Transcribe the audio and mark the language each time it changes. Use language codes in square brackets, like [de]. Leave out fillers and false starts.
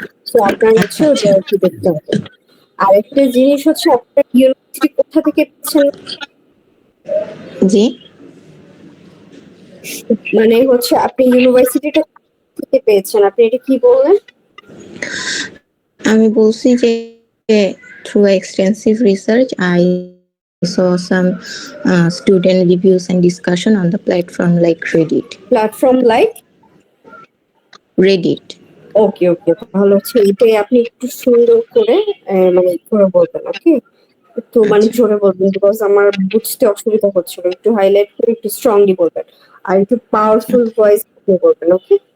[bn] So আপনার ওটা কি দেখতে হবে। আরেকটা জিনিস আপনার ইউনিভার্সিটি কোথা থেকে পেয়েছেন? জি, মানে আপনি ইউনিভার্সিটিটা থেকে পেয়েছেন, আপনি এটা কি বললেন? আমি বলছি যে [en] through extensive research I saw some student reviews and discussion on the platform like Reddit. Platform like Reddit. [bn] ওকে ওকে, ভালো এটাই আপনি একটু সুন্দর করে করে বলবেন। ওকে, একটু জোরে বলবেন, বিকজ আমার বুঝতে অসুবিধা হচ্ছিল। একটু হাইলাইট করে একটু স্ট্রংলি বলবেন আর একটু পাওয়ারফুল ভয়েস দিয়ে বলবেন। ওকে,